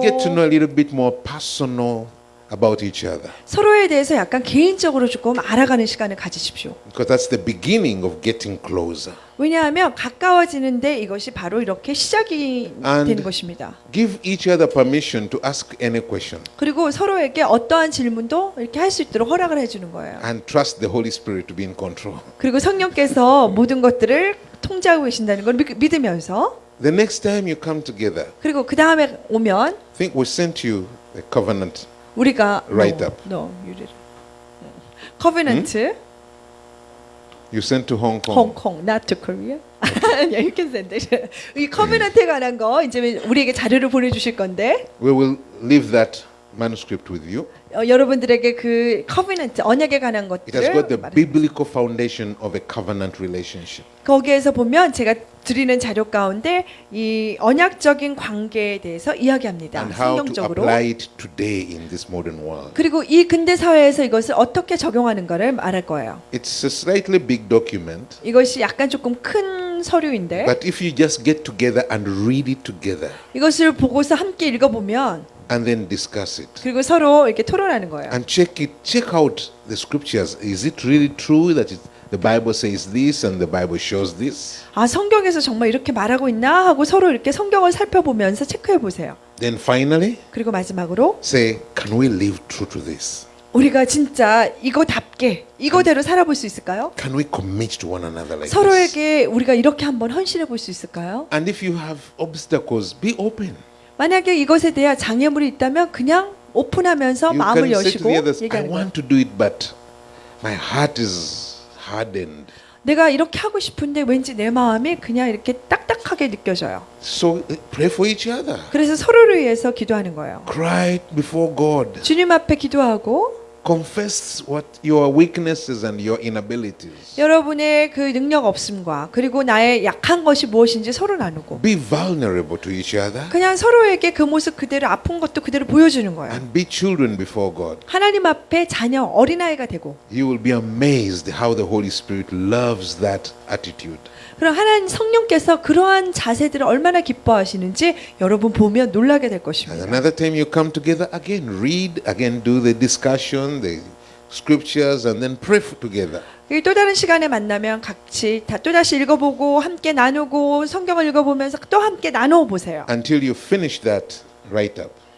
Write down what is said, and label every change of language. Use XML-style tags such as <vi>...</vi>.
<en>get to know a little bit more personal about each other.</en> <ko>서로에 대해서 약간 개인적으로 조금 알아가는 시간을 가지십시오.</ko> <en>Because that's the beginning of getting closer.</en> <ko>왜냐하면 가까워지는데 이것이 바로 이렇게 시작이</ko> <en>And</en> <ko>되는 것입니다.</ko> <en>Give each other permission to ask any question.</en> <ko>그리고 서로에게 어떠한 질문도 이렇게 할 수 있도록 허락을 해주는 거예요.</ko> <en>And trust the Holy Spirit to be in control.</en> <ko>그리고 성령께서 모든 것들을 통제하고 계신다는 걸 믿으면서</ko> <en>The next time you come together,</en> <ko>그리고 그 다음에 오면</ko> <en>I think we sent you a covenant.</en> <ko>우리가</ko> <en>Write up.</en> <ko>커비넌트</ko> <en>You sent to Hong Kong. 홍콩, not to Korea. Yeah, you can send it.</en> <ko>이 커비넌트에 관한 거 이제 우리에게 자료를 보내주실 건데</ko> <en>We will leave that manuscript with you.</en> <ko>여러분들에게 그 커비넌트 언약에 관한</ko> <en>It has got the</en> <ko>것들을</ko> <en>biblical foundation of a covenant relationship.</en> <ko>거기에서 보면 제가 드리는 자료 가운데 이 언약적인 관계에 대해서 이야기합니다.</ko> <en>And how to</en> <ko>성경적으로.</ko> <en>apply it today in this modern world.</en> <ko>그리고 이 근대 사회에서 이것을 어떻게 적용하는가를 말할 거예요.</ko> <en>It's a slightly big document,</en> <ko>이것이 약간 조금 큰 서류인데</ko> <en>but if you just get together and read it together</en> <ko>이것을 보고서 함께 읽어보면</ko> <en>and then discuss it</en> <ko>그리고 서로 이렇게 토론하는 거예요.</ko> <en>and check out the scriptures. Is it really true that the Bible says this and the Bible shows this?</en> <ko>성경에서 정말 이렇게 말하고 있나 하고 서로 이렇게 성경을 살펴보면서 체크해 보세요.</ko> <en>Then finally</en> <ko>그리고 마지막으로</ko> <en>say, can we live true to this?</en> <ko>우리가 진짜 이거답게 이거대로 살아볼 수 있을까요?</ko> <en>Can we commit to one another like this?</en> <ko>서로에게 우리가 이렇게 한번 헌신해 볼 수 있을까요?</ko> <en>And if you have obstacles, be open.</en> <ko>만약에 이것에 대한 장애물이 있다면 그냥 오픈하면서</ko> <en>You</en> <ko>마음을</ko> <en>can say to the others, I</en> <ko>얘기하는 거예요.</ko> <en>want to do it, but my heart is hardened.</en> <ko>내가 이렇게 하고 싶은데 왠지 내 마음이 그냥 이렇게 딱딱하게 느껴져요.</ko> <en>So pray for each other.</en> <ko>그래서 서로를 위해서 기도하는 거예요.</ko> <en>Cry before God.</en> <ko>주님 앞에 기도하고</ko> <en>Confess what your weaknesses and your inabilities.</en> <ko>여러분의 그 능력 없음과 그리고 나의 약한 것이 무엇인지 서로 나누고</ko> <en>Be vulnerable to each other</en> <ko>그냥 서로에게 그 모습 그대로 아픈 것도 그대로 보여주는 거예요.</ko> <en>and be children before God.</en> <ko>하나님 앞에 자녀 어린아이가 되고</ko> <en>You will be amazed how the Holy Spirit loves that attitude.</en> <ko>그럼 하나님 성령께서 그러한 자세들을 얼마나 기뻐하시는지 여러분 보면 놀라게 될</ko> <en>And</en> <ko>것입니다.</ko> <en>another time you come together again, read, again do the discussion, the scriptures and then pray together.</en> <ko>이 또 다른 시간에 만나면 같이 다 또다시 읽어보고 함께 나누고 성경을 읽어보면서 또 함께 나누어 보세요.</ko> <en>Until you finish that write up.</en>